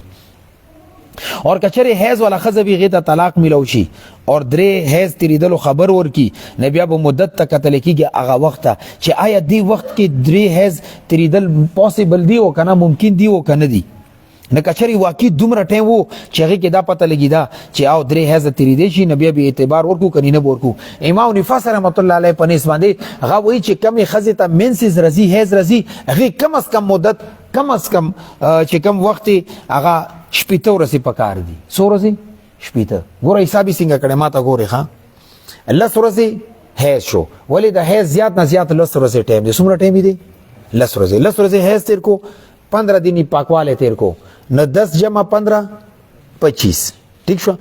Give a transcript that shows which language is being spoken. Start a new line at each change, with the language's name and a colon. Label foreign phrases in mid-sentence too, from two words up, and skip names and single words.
Pashto: اور که چېرې حیض والا ښځه وي هغې ته طلاق میلاو شي اور 3 حیض تیریدلو خبر ورکي نه بیا به مدت ته کتلی کېږي هغه وخت ته چې آیا دې وخت کې 3 حیض تیریدل پاسبل دی او که نه، ممکن دی او که نه دی. نه کچری واقعي دومره ټیم وو چې هغې کې دا پته لګي دا چې او 3 حیضه تېرېدی شي نو بیا به اعتبار ورکړو که نه به ورکړو. امام نفاس
Arabic: رحمت الله علیه
Pashto: په نس باندې هغه وایي چې کمې ښځې ته مینسز راځي حیض راځي هغې کم از کم مدت کم از کم چې کم وخت هغه 80 ورځې پکار دي. څو ورځې؟ 80. ګوره حساب یې څنګه کړی ما ته ګورې ښه 10 ورځې حیض شو ولې د حیض زیات نه زیات 10 ورځې ټایم دی. څومره ټایم دی؟ 10 ورځې. 10 ورځې حیض تیر کو 15 دینی پاکواله تیر کو نو 10 جمع 15 25 ٹھیک شو.